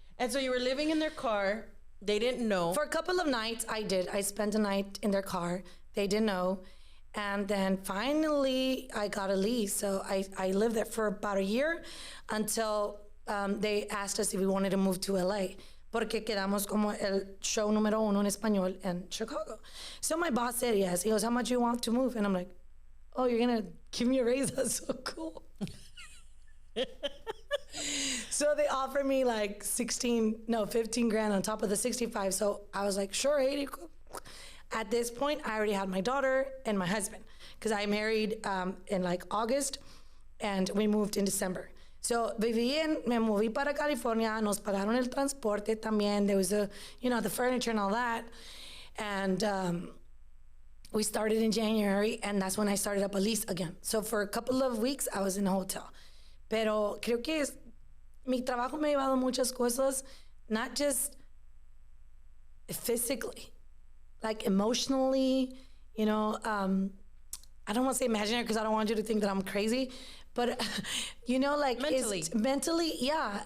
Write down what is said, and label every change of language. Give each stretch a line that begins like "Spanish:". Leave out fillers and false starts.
English: And so you were living in their car. They didn't know. For a couple of nights, I did. I spent a night in their car. They didn't know. And then finally, I got a lease. So I lived there for about a year until they asked us if we wanted to move to LA.
Spanish: Porque quedamos como el show número 1 en español
English: in Chicago. So my boss said yes. He goes, how much you want to move? And I'm like, oh, you're going to give me a raise? That's so cool. So they offered me like 15 grand on top of the 65. So I was like, sure, 80. At this point, I already had my daughter and my husband, because I married in like August and we moved in December.
Spanish: So me moví para California, nos pagaron el transporte también.
English: There was the furniture and all that. And we started in January, and that's when I started up a lease again. So for a couple of weeks, I was in a hotel.
Spanish: Pero creo que mi trabajo me ha llevado muchas cosas,
English: not just physically, like emotionally, I don't want to say imaginary because I don't want you to think that I'm crazy, but like mentally, yeah.